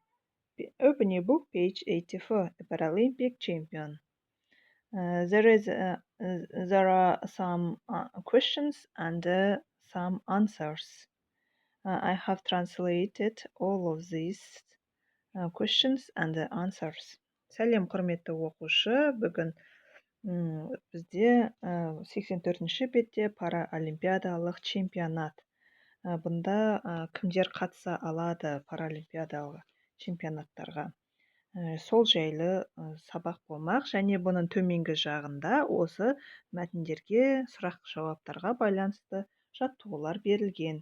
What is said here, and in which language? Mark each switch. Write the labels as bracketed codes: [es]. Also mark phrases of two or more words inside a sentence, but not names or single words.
[en] Open your book, page 84, a Paralympic champion. There are some questions and some answers. I have translated all of these questions and answers. [kk] Сәлем, құрметті оқушы. Бүгін бізде 84-ші бетте паралимпиадалық чемпионат. Бұнда кімдер қатыса алады паралимпиадалық чемпионаттарға. Сол жайлы сабақ болмақ, және бұның төменгі жағында осы мәтіндерге, сұрақ-жауаптарға байланысты жаттығулар берілген.